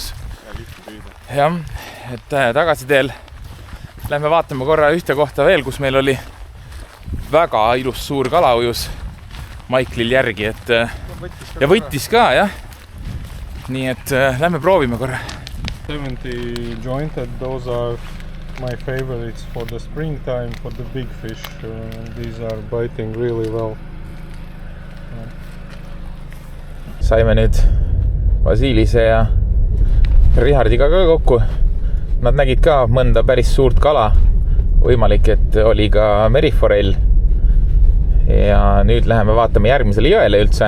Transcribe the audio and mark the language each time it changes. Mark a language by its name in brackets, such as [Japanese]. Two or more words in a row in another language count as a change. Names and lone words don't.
[Estonian] Ja lihtne püüda. Jah, et tagasi teel lähme vaatame korra ühte kohta veel, kus meil oli väga ilus suur kala ujus Michaelil järgi, et ja võttis ka, jah. Nii et lähme proovime korra. [English] 70 jointed, those are my favorites for the springtime, for the big fish. These are biting really well. [Estonian] Saime nüüd Vasilise ja Richardiga ka kokku. Nad nägid ka mõnda päris suurt kala. Võimalik, et oli ka meriforell. Ja nüüd läheme vaatame järgmisele jõele üldse.